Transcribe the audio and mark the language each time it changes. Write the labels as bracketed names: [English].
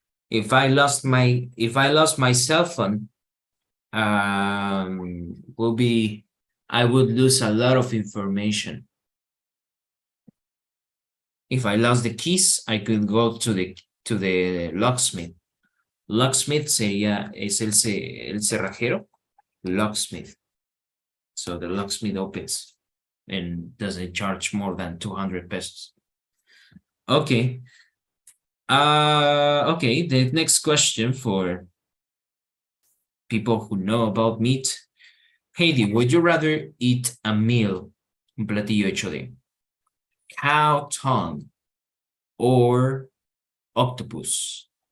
[English] If I lost my cell phone, will be I would lose a lot of information. If I lost the keys, I could go to the locksmith. [Spanish] Locksmith sería, es el cerrajero, locksmith. [English] So the locksmith opens and doesn't charge more than 200 pesos. Okay. Okay, the next question for people who know about meat. Heidi, would you rather eat a meal, [Spanish] un platillo hecho de [English] cow tongue or octopus?